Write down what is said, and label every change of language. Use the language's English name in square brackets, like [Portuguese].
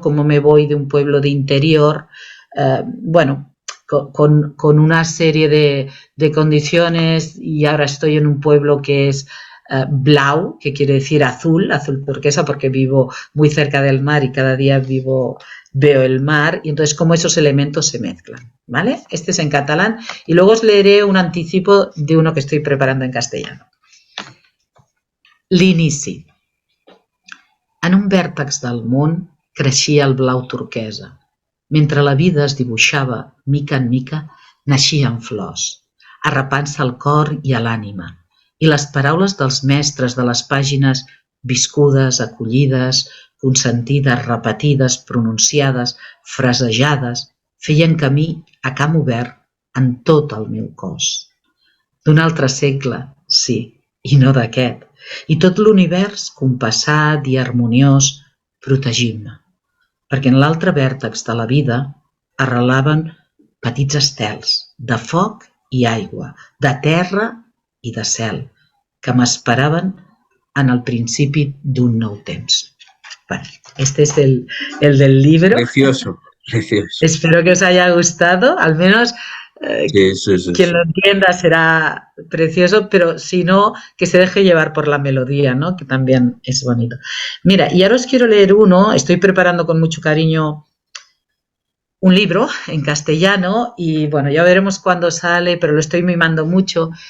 [Spanish] Cómo me voy de un pueblo de interior, bueno, con una serie de condiciones, y ahora estoy en un pueblo que es blau, que quiere decir azul, azul turquesa, porque vivo muy cerca del mar y cada día veo el mar, y entonces cómo esos elementos se mezclan, ¿vale? Este es en catalán, y luego os leeré un anticipo de uno que estoy preparando en castellano. [Catalan] L'inici. En un vèrtex del món creixia el blau turquesa. Mentre la vida es dibuixava, mica en mica, naixien flors, arrapant-se al cor i a l'ànima, i les paraules dels mestres de les pàgines viscudes, acollides, consentides, repetides, pronunciades, frasejades, feien camí a camp obert en tot el meu cos. D'un altre segle, sí, i no d'aquest, i tot l'univers compassat i harmoniós protegint-me, perquè en l'altre vèrtex de la vida arrelaven petits estels de foc i aigua, de terra i de cel, que m'esperaven en el principi d'un nou temps. [Spanish] Bueno, este es el del libro. Precioso, precioso. Espero que os haya gustado, al menos Sí, sí, sí, quien sí. lo entienda será precioso, pero si no, que se deje llevar por la melodía, ¿no? Que también es bonito. Mira, y ahora os quiero leer uno, estoy preparando con mucho cariño un libro en castellano y bueno, ya veremos cuándo sale, pero lo estoy mimando mucho.